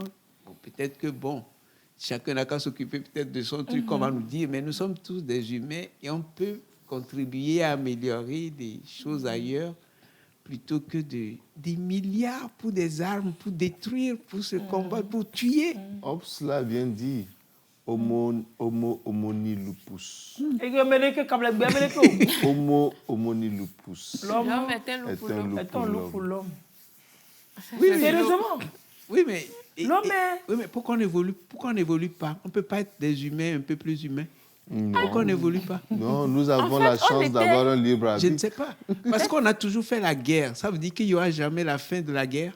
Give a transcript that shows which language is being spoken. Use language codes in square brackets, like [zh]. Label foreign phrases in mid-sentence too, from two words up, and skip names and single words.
[fr] Bon, peut-être que, chacun n'a qu'à s'occuper peut-être de son truc, comme on nous dit, mais nous sommes tous des humains et on peut contribuer à améliorer des choses ailleurs plutôt que des milliards pour des armes, pour détruire, pour se combattre, pour tuer. Hobbes là vient dire [la] homo homini lupus. Homo homini lupus. [fr] L'homme est un loup pour l'homme. Oui, sérieusement. Oui, mais pourquoi on n'évolue pas? On ne peut pas être des humains un peu plus humains? Non. Pourquoi on n'évolue pas? Non, nous avons la chance d'avoir un libre arbitre. Je ne sais pas. Parce qu'on a toujours fait la guerre. Ça veut dire qu'il n'y aura jamais la fin de la guerre?